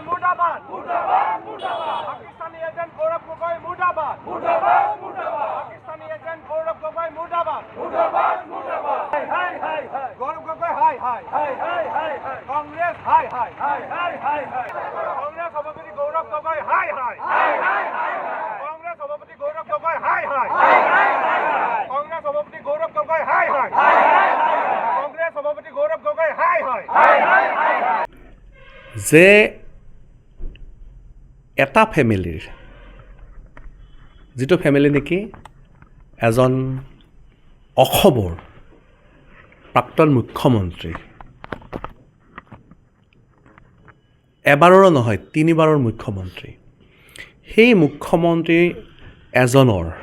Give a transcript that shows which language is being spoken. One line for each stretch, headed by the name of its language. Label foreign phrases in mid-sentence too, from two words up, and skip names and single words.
Assamese: মুর্দাবাদ মুর্দাবাদ মুর্দাবাদ পাকিস্তানি এজেন্ট গৌরব গগৈ মুর্দাবাদ মুর্দাবাদ মুর্দাবাদ পাকিস্তানি এজেন্ট গৌরব গগৈ মুর্দাবাদ মুর্দাবাদ মুর্দাবাদ হাই হাই হাই হাই গৌরব গগৈ হাই হাই হাই হাই হাই হাই কংগ্রেস হাই হাই হাই হাই হাই হাই কংগ্রেস সভাপতি গৌরব গগৈ হাই হাই হাই হাই হাই কংগ্রেস সভাপতি গৌরব গগৈ হাই হাই হাই হাই হাই কংগ্রেস সভাপতি গৌরব গগৈ হাই হাই হাই হাই হাই কংগ্রেস সভাপতি গৌরব গগৈ হাই হাই হাই হাই হাই যে এটা ফেমিলিৰ যিটো ফেমিলি নেকি এজন অসমৰ প্ৰাক্তন মুখ্যমন্ত্ৰী এবাৰৰো নহয় তিনিবাৰৰ মুখ্যমন্ত্ৰী সেই মুখ্যমন্ত্ৰী এজনৰ